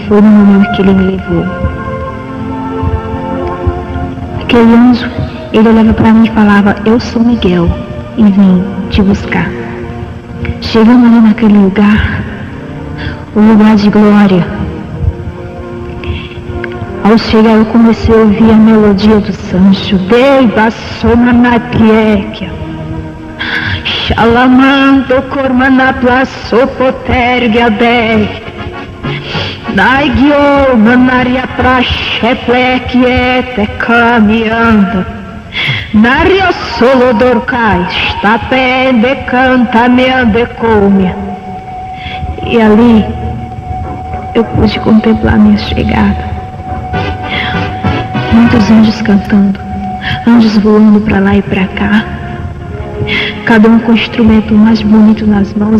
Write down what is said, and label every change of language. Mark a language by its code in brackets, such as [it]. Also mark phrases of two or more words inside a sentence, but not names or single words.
[pt] Foi no momento que ele me levou. Aquele anjo, ele olhava para mim e falava: eu sou Miguel e vim te buscar. Chegando ali naquele lugar, o lugar de glória, ao chegar eu comecei a ouvir a melodia do Sancho. Dei bassona na piequia, Shalamando cormana plaço potergia dei, dai guio manaria praxe plequiete caminhando, nario solo dorcai, está pende canta me ande come. E ali eu pude contemplar minha chegada. Muitos anjos cantando, anjos voando para lá e para cá, cada um com o instrumento mais bonito nas mãos.